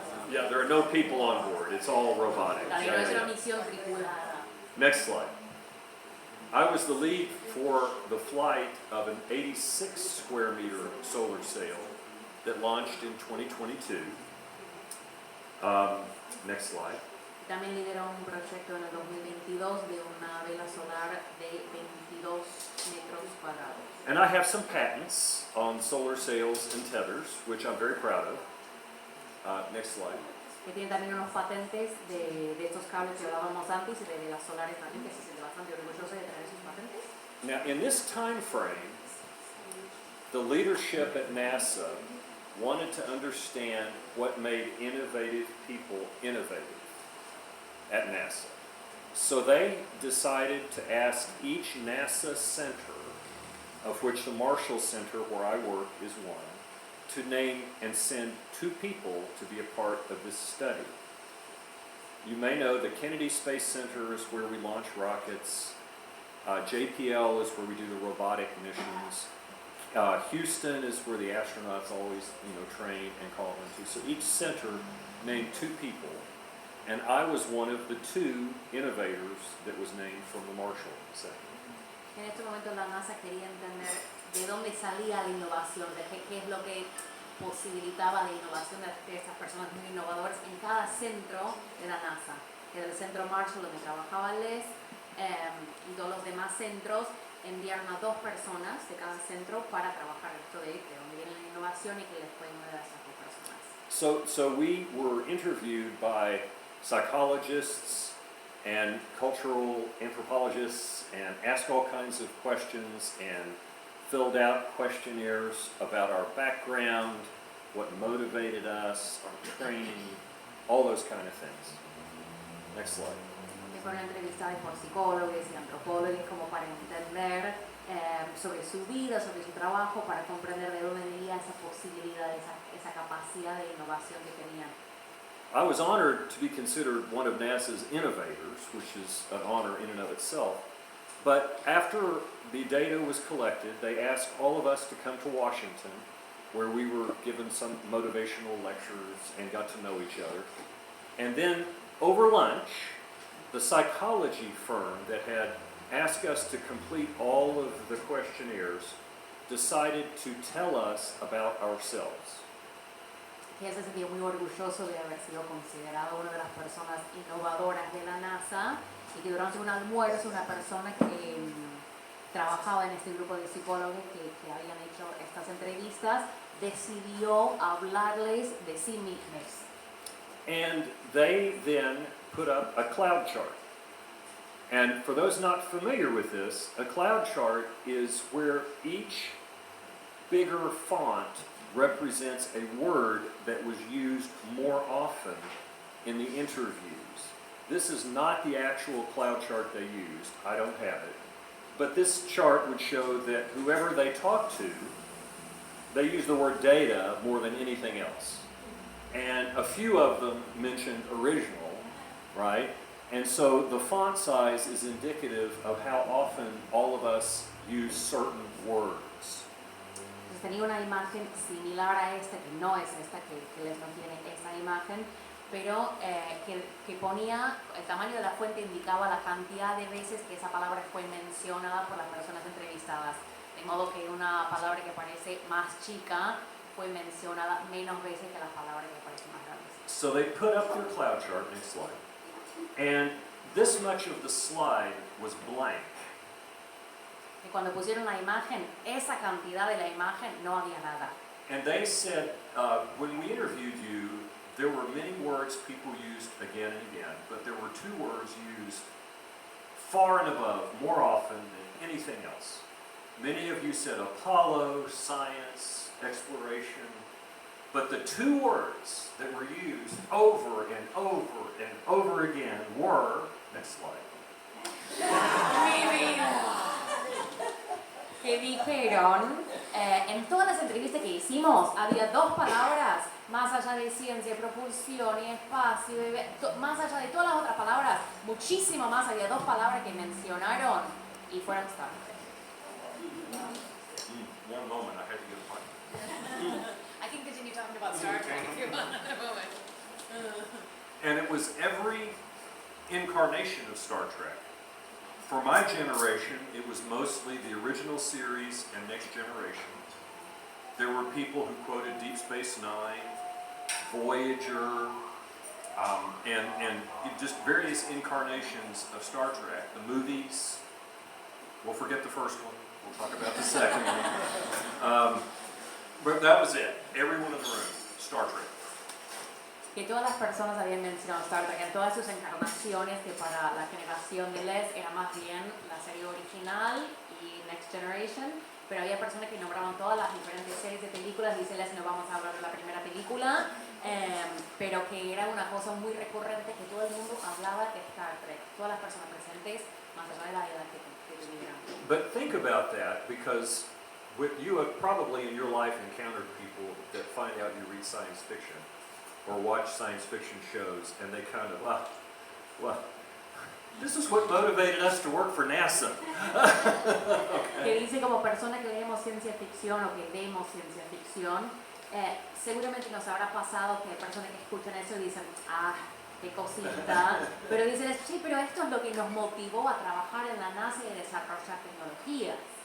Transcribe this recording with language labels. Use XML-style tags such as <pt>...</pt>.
<en>yeah, there are no people on board, it's all robotic.</en> <es>También</es> <en>Yeah,</en> <es>no es</es> <en>yeah,</en> <es>una</es> <en>yeah.</en> <es>misión tripulada.</es> <en>Next slide. I was the lead for the flight of an 86 square meter solar sail that launched in 2022. Next slide.</en> <es>También lideró un proyecto en el 2022 de una vela solar de 22 metros cuadrados.</es> <en>And I have some patents on solar sails and tethers, which I'm very proud of. Next slide.</en> <es>Que tiene también unos patentes de estos cables que hablábamos antes y de velas solares también, que se siente bastante orgulloso de tener esos patentes.</es> <en>Now, in this time frame, the leadership at NASA wanted to understand what made innovative people innovative at NASA. So they decided to ask each NASA center, of which the Marshall Center, where I work, is one, to name and send 2 people to be a part of this study. You may know the Kennedy Space Center is where we launch rockets. JPL is where we do the robotic missions. Houston is where the astronauts always, train and call into. So each center named 2 people, and I was one of the 2 innovators that was named from the Marshall Center.</en> <es>En este momento la NASA quería entender de dónde salía la innovación, de qué es lo que posibilitaba la innovación de estas personas muy innovadoras en cada centro de la NASA, que era el centro Marshall donde trabajaba Les y todos los demás centros enviaron a 2 personas de cada centro para trabajar esto de dónde viene la innovación y qué les pueden dar a esas 2 personas.</es> <en>So we were interviewed by psychologists and cultural anthropologists and asked all kinds of questions and filled out questionnaires about our background, what motivated us, our training, all those kind of things. Next slide.</en> <es>Que fueron entrevistadas por psicólogos y antropólogos como para entender sobre su vida, sobre su trabajo, para comprender de dónde venía esa posibilidad, esa capacidad de innovación que tenían.</es> <en>I was honored to be considered one of NASA's innovators, which is an honor in and of itself. But after the data was collected, they asked all of us to come to Washington, where we were given some motivational lectures and got to know each other. And then over lunch, the psychology firm that had asked us to complete all of the questionnaires decided to tell us about ourselves.</en> <es>Que él se sentía muy orgulloso de haber sido considerado una de las personas innovadoras de la NASA y que durante un almuerzo una persona que trabajaba en este grupo de psicólogos que habían hecho estas entrevistas decidió hablarles de sí mismos.</es> <en>And they then put up a cloud chart. And for those not familiar with this, a cloud chart is where each bigger font represents a word that was used more often in the interviews. This is not the actual cloud chart they used. I don't have it. But this chart would show that whoever they talked to, they used the word data more than anything else. And a few of them mentioned original, right? And so the font size is indicative of how often all of us use certain words.</en> <es>Entonces tenía una imagen similar a esta, que no es esta, que les no tiene esa imagen, pero que ponía, el tamaño de la fuente indicaba la cantidad de veces que esa palabra fue mencionada por las personas entrevistadas. De modo que una palabra que parece más chica fue mencionada menos veces que las palabras que parecen más grandes.</es> <en>So they put up their cloud chart, next slide. And this much of the slide was blank.</en> <es>Y cuando pusieron la imagen, esa cantidad de la imagen no había nada.</es> <en>And they said, when we interviewed you, there were many words people used again and again, but there were two words used far and above, more often than anything else. Many of you said Apollo, science, exploration, but the two words that were used over and over and over again were, next slide.</en> <es>Que dijeron, en todas las entrevistas que hicimos, había dos palabras, más allá de ciencia, propulsión y espacio, más allá de todas las otras palabras, muchísimo más, había dos palabras que mencionaron y fueron Star Trek.</es> <en>One moment, I had to get a point. I can continue talking about Star Trek if you want in a moment. And it was every incarnation of Star Trek. For my generation, it was mostly the original series and Next Generation. There were people who quoted Deep Space Nine, Voyager, and just various incarnations of Star Trek. The movies, we'll forget the first one, we'll talk about the second one. But that was it. Everyone in the room, Star Trek.</en> <es>Que todas las personas habían mencionado Star Trek en todas sus encarnaciones, que para la generación de Les era más bien la serie original y Next Generation, pero había personas que nombraban todas las diferentes series de películas. Dice Les, no vamos a hablar de la primera película, pero que era una cosa muy recurrente, que todo el mundo hablaba de Star Trek, todas las personas presentes, más allá de la edad que tuvieran.</es> <en>But think about that, because you have probably in your life encountered people that find out you read science fiction or watch science fiction shows, and they kind of, well, this is what motivated us to work for NASA.</en> <es>Que dice, como persona que leemos ciencia ficción o que leemos ciencia ficción, seguramente nos habrá pasado que hay personas que escuchan eso y dicen, qué cosita, pero dicen, sí, pero esto es lo que nos motivó a trabajar en la NASA y a desarrollar tecnologías.</es>